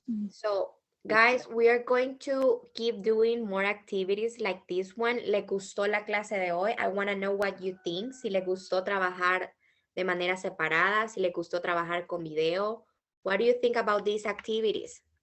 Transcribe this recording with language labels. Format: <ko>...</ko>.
<en>So, guys, we are going to keep doing more activities like this one.</en> <es>¿Le gustó la clase de hoy?</es> <en>I want to know what you think.</en> <es>Si le gustó trabajar de manera separada, si le gustó trabajar con video.</es> <en>What do you think about these activities?</en>